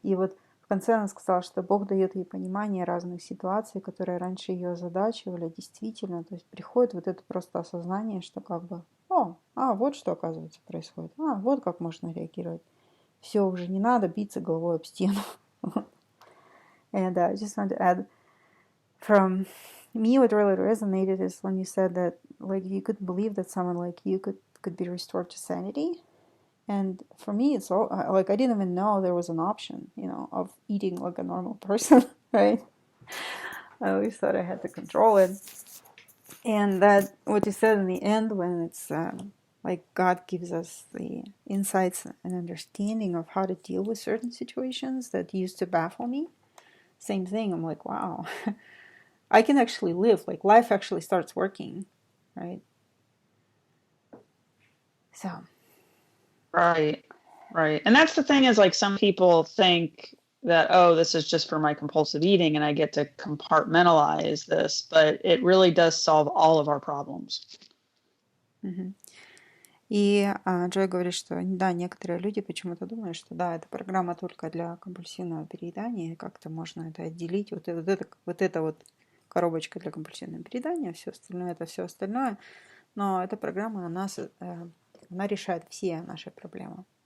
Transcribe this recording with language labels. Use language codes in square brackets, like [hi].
[ru] И вот в конце она сказала, что Бог дает ей понимание разных ситуаций, которые раньше ее озадачивали, действительно. То есть приходит вот это просто осознание, что как бы, вот что оказывается происходит. Вот как можно реагировать. Все, уже не надо биться головой об стену. [en] And I just want to add, from me, what really resonated is when you said that, like, you couldn't believe that someone like you could be restored to sanity. And for me, it's all like I didn't even know there was an option, of eating like a normal person, right? I always thought I had to control it. And that what you said in the end, when it's like God gives us the insights and understanding of how to deal with certain situations that used to baffle me. Same thing. I'm like, wow, I can actually live. Like life actually starts working, right? So. Right. And that's the thing is like some people think that, this is just for my compulsive eating and I get to compartmentalize this, but it really does solve all of our problems. [ru] И Джой говорит, что да, некоторые люди почему-то думают, что да, это программа только для компульсивного переедания, как-то можно это отделить, вот эта коробочка для компульсивного переедания, все остальное это все остальное, но эта программа она решает все наши проблемы.